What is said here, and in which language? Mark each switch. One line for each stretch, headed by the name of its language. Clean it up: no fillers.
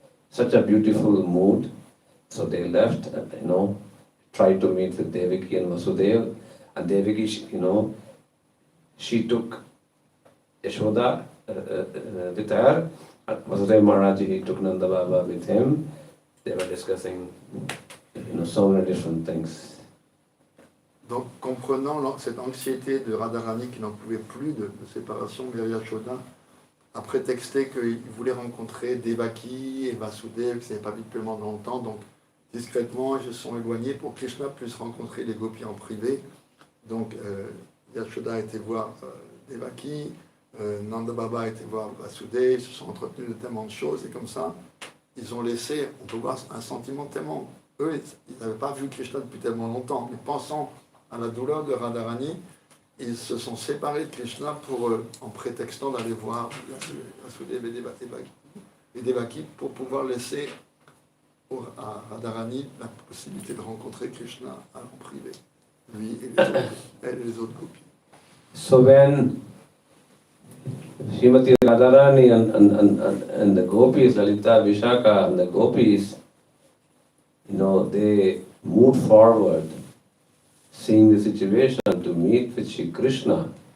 English: Such a beautiful mood. So they left, tried to meet with Devaki and Vasudeva. And Devaki, she took Yashoda with her. Vasudeva Maharaj, he took Nanda Baba with him. They were discussing, so many different things.
French: Donc, comprenant cette anxiété de Radharani qui n'en pouvait plus de séparation vers Yashoda, a prétexté qu'il voulait rencontrer Devaki et Vasudeva, qui n'avaient pas vu depuis longtemps, donc discrètement, ils se sont éloignés pour que Krishna puisse rencontrer les gopis en privé. Donc, Yashoda a été voir Devaki, Nanda Baba a été voir Vasudeva, ils se sont entretenus de tellement de choses, et comme ça, ils ont laissé, on peut voir un sentiment tellement. Eux, ils n'avaient pas vu Krishna depuis tellement longtemps, mais pensant à la douleur de Radharani, ils se sont séparés de Krishna en prétextant d'aller voir Vasudeva et Devaki pour pouvoir laisser à Radharani la possibilité de rencontrer Krishna en privé, lui et les autres, elle et les autres gopis.
English: So when Srimati Radharani and the gopis, Lalita, Vishaka and the gopis, they moved forward, seeing the situation to meet with Shri Krishna.